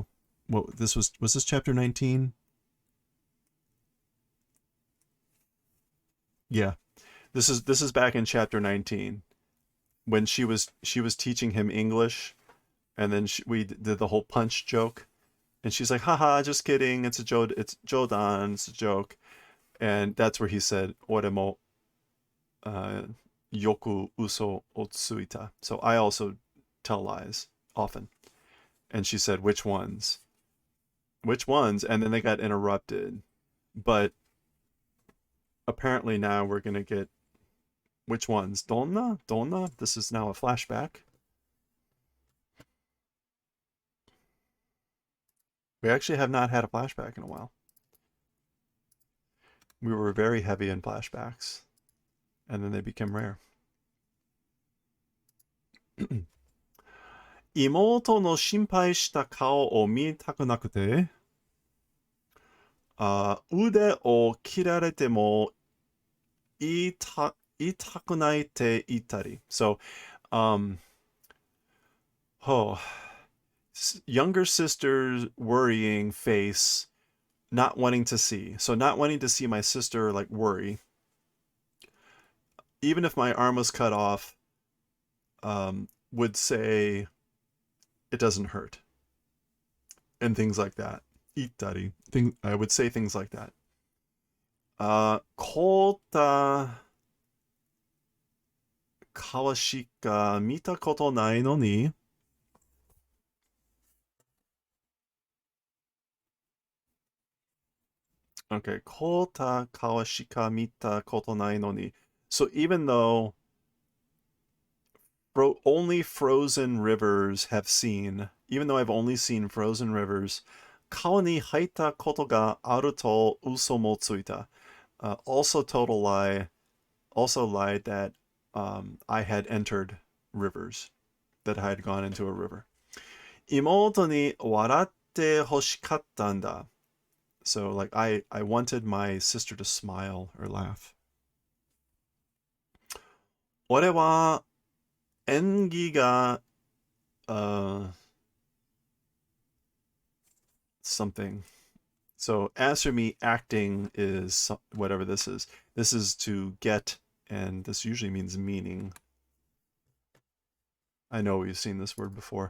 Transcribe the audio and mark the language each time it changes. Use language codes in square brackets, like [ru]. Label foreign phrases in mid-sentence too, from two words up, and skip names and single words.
[en] What was this chapter 19? Yeah. This is back in chapter 19 when she was teaching him English, and then we did the whole punch joke, and she's like, haha, just kidding, it's a joke, it's jodan, it's a joke. And that's where he said, [ja] "俺も、えー、よく嘘をついた." [en] So I also tell lies often. And she said, "Which ones? Which ones?" And then they got interrupted. But apparently now we're gonna get which ones? Donna? Donna? This is now a flashback. We actually have not had a flashback in a while. We were very heavy in flashbacks, and then they became rare. [ja] 妹の心配した顔を見たくなくて、腕を切られても痛くないって言ったり。 [en] So, um, oh, younger sister's worrying face, not wanting to see. So, not wanting to see my sister like worry. Even if my arm was cut off, would say it doesn't hurt and things like that. [ja] Itari. [en] I would say things like that. [ja] 凍った川しか見たことないのに. Okay, 凍った川しか見たことないのに. [en] So even though only frozen rivers have seen, even though I've only seen frozen rivers, [ja] 川に入ったことがあると嘘もついた. [en] Also total lie, also lied that I had entered rivers, that I had gone into a river. [ja] 妹に笑ってほしかったんだ. [en] So like I wanted my sister to smile or laugh. [ja] 俺は演技が something. [en] So as for me, acting is whatever this is. This is to get, and this usually means meaning. I know we've seen this word before.